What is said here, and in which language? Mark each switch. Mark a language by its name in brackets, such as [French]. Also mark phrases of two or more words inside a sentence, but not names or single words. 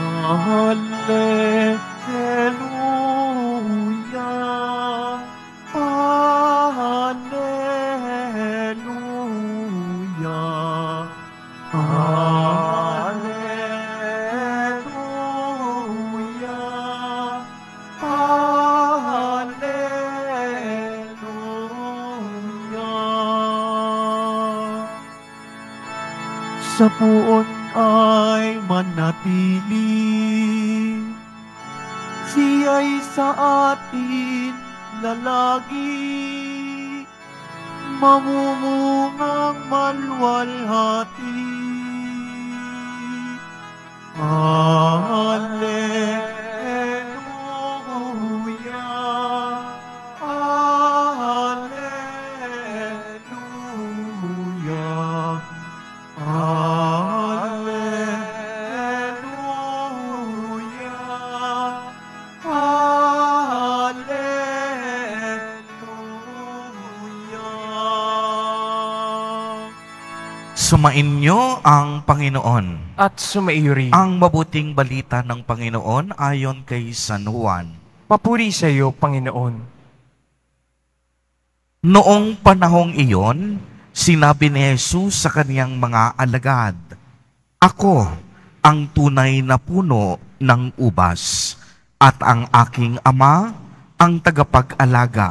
[Filipino] Alleluia, Alleluia, Alleluia, Alleluia. Sa puon ay manatili, siya'y sa atin lalagi, mamumungang malwalhati. Alleluia, Alleluia, Alleluia, Alleluia. Sumainyo ang Panginoon. At sumaiyo rin. Ang mabuting balita ng Panginoon ayon kay San Juan. Papuri sa iyo, Panginoon. Noong panahong iyon, sinabi ni Jesus sa kaniyang mga alagad, "Ako ang tunay na puno ng ubas, at ang aking Ama ang tagapag-alaga.